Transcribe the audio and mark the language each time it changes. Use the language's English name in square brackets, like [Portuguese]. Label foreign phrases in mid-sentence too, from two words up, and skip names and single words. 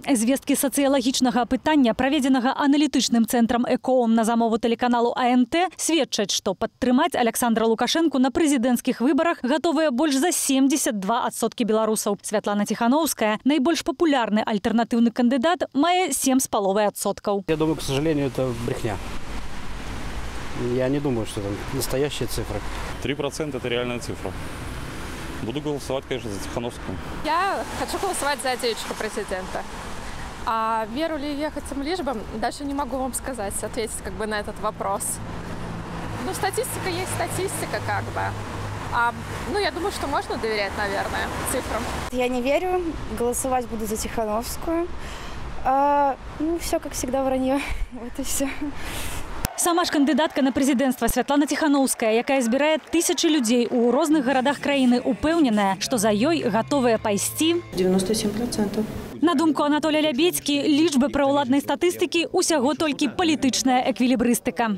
[Belarusian] Звесткі сацыялагічнага апытання, праведзенага аналітычным цэнтрам ЭКООМ на замову тэлеканалу АНТ, сведчаць, што падтрымаць Александра Лукашэнку на прэзідэнцкіх выбарах гатовыя больш за 72% беларусаў. Святлана Тихановская, найбольш папулярны альтэрнатыўны кандыдат, мае 7,5%. [Russian] Я думаю, к сожалению, это брехня. Я не думаю, что это настоящая цифра. 3% – это реальная цифра. Буду голосовать, конечно, за Тихановскую. Я хочу голосовать за девочку президента. А веру ли ехать им лишь бы, даже не могу вам сказать, ответить как бы на этот вопрос. Ну, статистика есть статистика, как бы. Ну, я думаю, что можно доверять, наверное, цифрам. Я не верю. Голосовать буду за Тихановскую. Ну, все, как всегда, вранье. Вот и все. [Belarusian] Сама ж кандыдатка на прэзідэнцтва Святлана Тихановская, якая збірае тысячы людзей у розных гарадах краіны, упэўненая, што за ёй гатовыя пайсці 97%. На думку Анатолія Лябедзькі, лічбы праўладнай статыстыкі ўсяго толькі палітычная эквілібрыстыка.